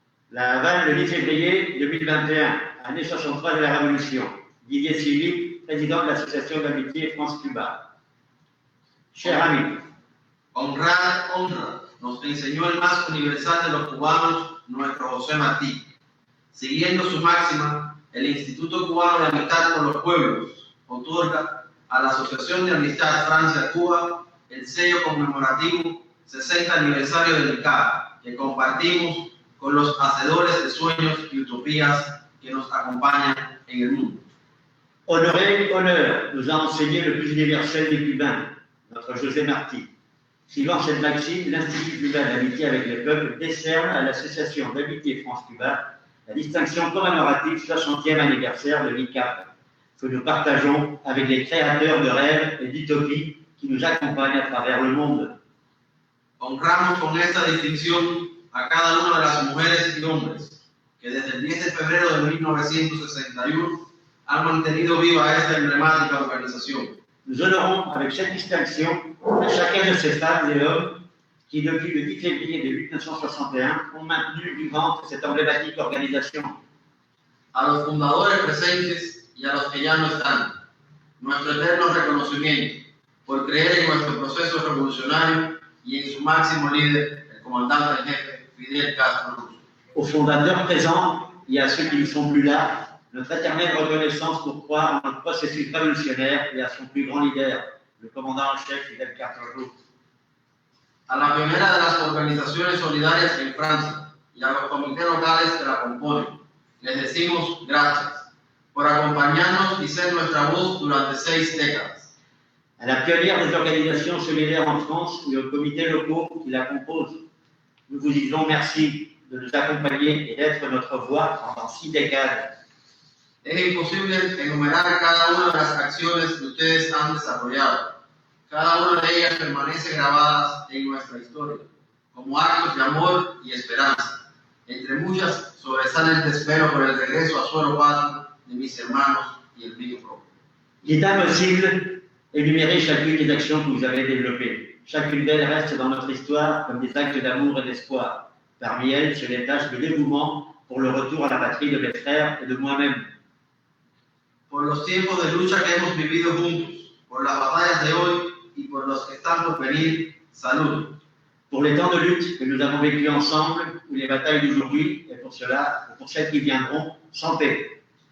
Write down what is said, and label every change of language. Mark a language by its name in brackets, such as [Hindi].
[French] La Havane, le 10 février 2021, année 63 de la Révolution. Didier Philippe, président de l'Association d'amitié France-Cuba. Cher ami, [Spanish] honra, nos enseñó el más universal de los cubanos, nuestro José Martí. Siguiendo su máxima, el Instituto Cubano de Amistad con los Pueblos otorga a la Asociación de Amistad Francia-Cuba el sello conmemorativo 60 aniversario del ICAP, que compartimos con los hacedores de sueños y utopías que nos acompañan en el mundo. [French] honoré, honneur, nous a enseigné le plus universel des cubains, notre José Martí. Suivant cette maxime, l'Institut cubain d'amitié avec les peuples décerne à l'Association d'amitié France-Cuba la distinction commémorative 60e anniversaire de l'ICAP, que nous partageons avec les créateurs de rêves et d'utopies qui nous accompagnent à travers le monde. [Spanish] Honramos con esta distinción a cada una de las mujeres y hombres que desde el 10 de febrero de 1961 han mantenido viva esta emblemática organización. [French] Nous honorons avec cette distinction à chacun de ces femmes et hommes qui, depuis le 10 février de 1961, ont maintenu vivante cette emblématique organisation. [Spanish] A los fundadores presentes y a los que ya no están, nuestro eterno reconocimiento por creer en nuestro proceso revolucionario y en su máximo líder, el comandante en jefe Fidel Castro. [French] Aux fondateurs présents et à ceux qui ne sont plus là, notre éternelle reconnaissance pour croire en notre processus révolutionnaire et à son plus grand leader, le commandant en chef Fidel Castro. [Spanish] A la primera de las organizaciones solidarias en Francia y a los comités locales que la componen, les decimos gracias por acompañarnos y ser nuestra voz durante 6 décadas. [French] À la pionnière des organisations solidaires en France et aux comités locaux qui la composent, nous vous disons merci de nous accompagner et d'être notre voix pendant 6 décades. [Spanish] Es imposible enumerar cada una de las acciones que ustedes han desarrollado. Cada una de ellas permanece grabadas en nuestra historia, como actos de amor y esperanza. Entre muchas, sobresale el desespero por el regreso a suelo patrio de mis hermanos y el mío propio. [French] Il est impossible d'énumérer chacune des actions que vous avez développées. Chacune d'elles reste dans notre histoire comme des actes d'amour et d'espoir. Parmi elles, c'est les tâches de dévouement pour le retour à la patrie de mes frères et de moi-même. [Spanish] Por los tiempos de lucha que hemos vivido juntos, por las batallas de hoy y por los que están por venir, salud. [French] Pour les temps de lutte que nous avons vécus ensemble, ou les batailles d'aujourd'hui, et pour cela, et pour celles qui viendront, santé.